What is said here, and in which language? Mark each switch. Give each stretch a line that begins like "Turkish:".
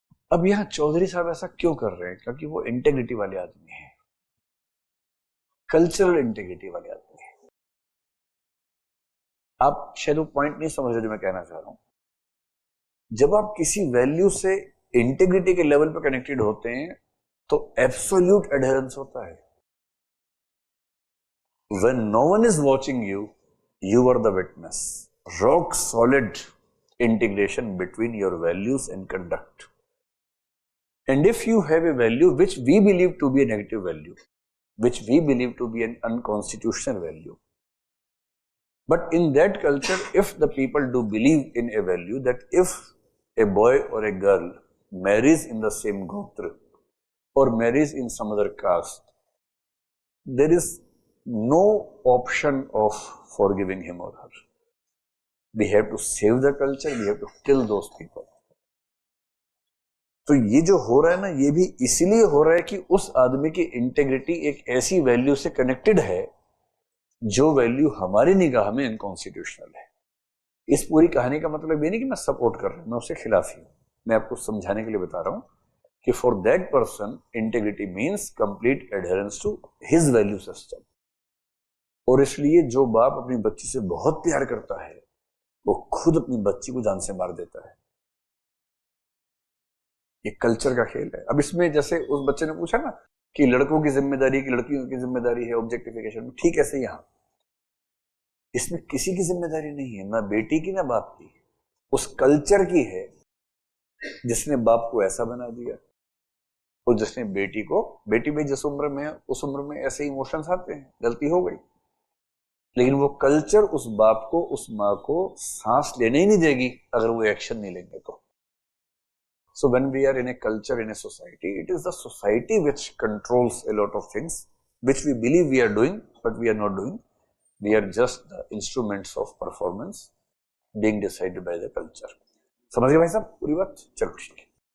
Hindi: अब यहां चौधरी साहब ऐसा क्यों कर रहे हैं? क्योंकि वो इंटेग्रिटी वाले आदमी हैं, कल्चरल इंटेग्रिटी वाले आदमी हैं। आप शायद वो पॉइंट नहीं समझ रहे जो मैं कहना चाह रहा हूं। जब आप किसी वैल्यू से इंटेग्रिटी के लेवल पर कनेक्टेड होते हैं तो एब्सोल्यूट एडहेरेंस होता है।
English: When no one is watching you, you are the witness. Rock solid integration between your values and conduct. And if you have a value which we believe to be a negative value, which we believe to be an unconstitutional value, but in that culture, if the people do believe in a value that if a boy or a girl marries in the same gotra or marries in some other caste, there is no option of forgiving him or her. We have to save the culture, we have to kill those people.
Hindi: तो ये जो हो रहा है ना, ये भी इसीलिए हो रहा है कि उस आदमी की इंटेग्रिटी एक ऐसी वैल्यू से कनेक्टेड है जो वैल्यू हमारी निगाह में अनकॉन्स्टिट्यूशनल है। इस पूरी कहानी का मतलब ये नहीं कि मैं सपोर्ट कर रहा हूं, मैं उसके खिलाफ ही हूं। मैं आपको समझाने के लिए बता रहा हूं कि
English: For that person integrity means complete adherence to his value system.
Hindi: और इसलिए जो बाप अपनी बच्ची से बहुत प्यार करता है वो खुद अपनी बच्ची को जान से मार देता है। ये कल्चर का खेल है। अब इसमें जैसे उस बच्चे ने पूछा ना कि लड़कों की जिम्मेदारी की लड़कियों की जिम्मेदारी है ऑब्जेक्टिफिकेशन में, ठीक ऐसे यहां इसमें किसी की जिम्मेदारी नहीं है, ना बेटी की ना बाप की, उस कल्चर की है जिसने बाप को ऐसा बना दिया और जिसने बेटी को, बेटी भी जिस उम्र में उस उम्र में ऐसे इमोशंस आते हैं, गलती हो गई, लेकिन वो कल्चर उस बाप को उस माँ को सांस लेने ही नहीं देगी अगर वो एक्शन नहीं लेंगे तो।
English: So when we are in a culture, in a society, it is the society which controls a lot of things which we believe we are doing, but we are not doing. We are just the instruments of performance being decided by the culture.
Hindi: समझ गए भाई साहब पूरी बात? चलो ठीक है।